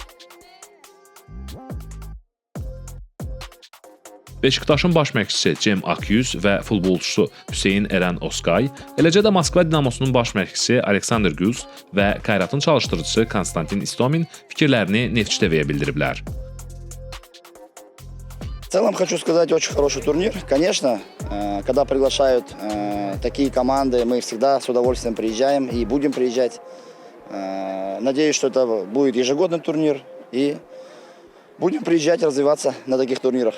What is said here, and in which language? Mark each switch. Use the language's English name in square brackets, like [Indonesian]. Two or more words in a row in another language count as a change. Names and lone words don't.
[Azerbaijani] Beşiktaşın baş məşqçisi Cem Akyüz və futbolçusu Hüseyin Eren Oskay, eləcə də Moskva Dinamosunun baş məşqçisi Aleksandr Guz və Kayratın çalışdırıcısı Konstantin Istomin fikirlərini Neftçi TV'yə bildiriblər. [Russian] В целом хочу сказать, очень хороший турнир. Конечно, когда приглашают такие команды, мы всегда с удовольствием приезжаем и будем приезжать. Надеюсь, что это будет ежегодный турнир и будем приезжать, развиваться на таких турнирах.